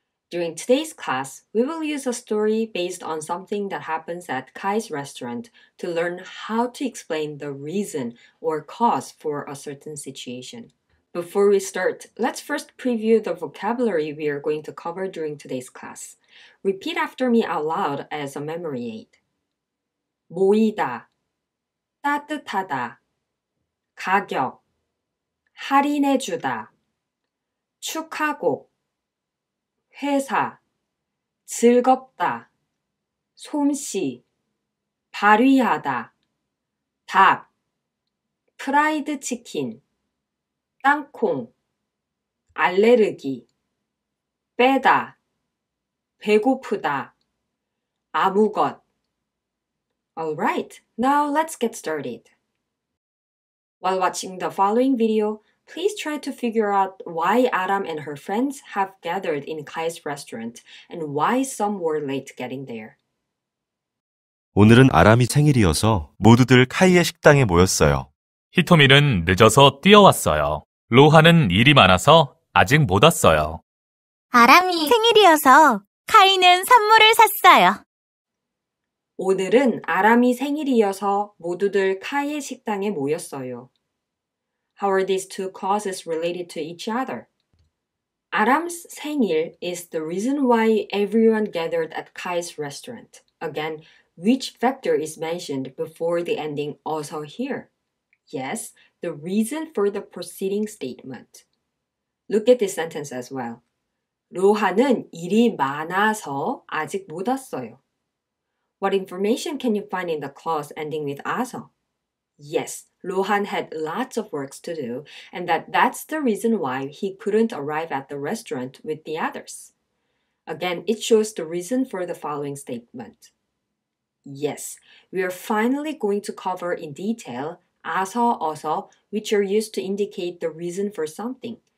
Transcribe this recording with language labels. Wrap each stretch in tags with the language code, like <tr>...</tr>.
<en>During today's class, we will use a story based on something that happens at Kai's restaurant to learn how to explain the reason or cause for a certain situation. Before we start, let's first preview the vocabulary we are going to cover during today's class. Repeat after me out loud as a memory aid.</en> <ko>모이다, 따뜻하다, 가격, 할인해주다, 축하곡, 회사, 즐겁다, 솜씨, 발휘하다, 닭, 프라이드 치킨, 땅콩, 알레르기, 빼다, 배고프다, 아무것.</ko> <en>Alright, now let's get started. While watching the following video, please try to figure out why Aram and her friends have gathered in Kai's restaurant and why some were late getting there.</en> <ko>오늘은 아람이 생일이어서 모두들 카이의 식당에 모였어요. 히토미는 늦어서 뛰어왔어요. 로하는 일이 많아서 아직 못 왔어요. 아람이 생일이어서 카이는 선물을 샀어요. 오늘은 아람이 생일이어서 모두들 카이의 식당에 모였어요.</ko> <en>How are these two clauses related to each other? 아람's 생일 is the reason why everyone gathered at Kai's restaurant. Again, which factor is mentioned before the ending also here? Yes, the reason for the preceding statement. Look at this sentence as well.</en> <ko>로하는 일이 많아서 아직 못 왔어요.</ko> <en>What information can you find in the clause ending with 아서? Yes, 로한 had lots of works to do, and that's the reason why he couldn't arrive at the restaurant with the others. Again, it shows the reason for the following statement. Yes, we are finally going to cover in detail 아서, 어서, which are used to indicate the reason for something.</en>